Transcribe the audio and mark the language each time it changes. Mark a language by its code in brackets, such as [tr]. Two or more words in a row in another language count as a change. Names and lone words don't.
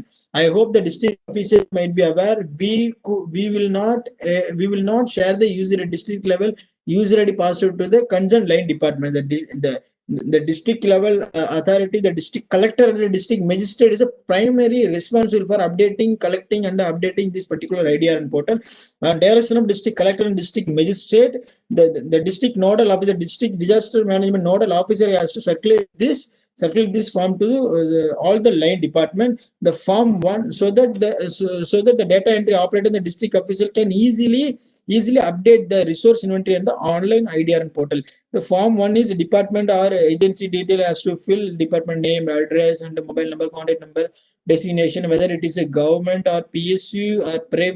[en] I hope the district officers might be aware. We will not share the user at district level user ID password to the concerned line department. The district level authority, the district collector, and the district magistrate is a primary responsible for updating, collecting, and updating this particular IDRN portal. Direction of district collector and district magistrate, the district nodal officer, district disaster management nodal officer has to circulate this form to all the line department, the form 1, so that the data entry operator and the district official can easily update the resource inventory and the online IDRN portal. The form 1 is department or agency detail, has to fill department name, address, and mobile number, contact number, designation, whether it is a government or PSU or private.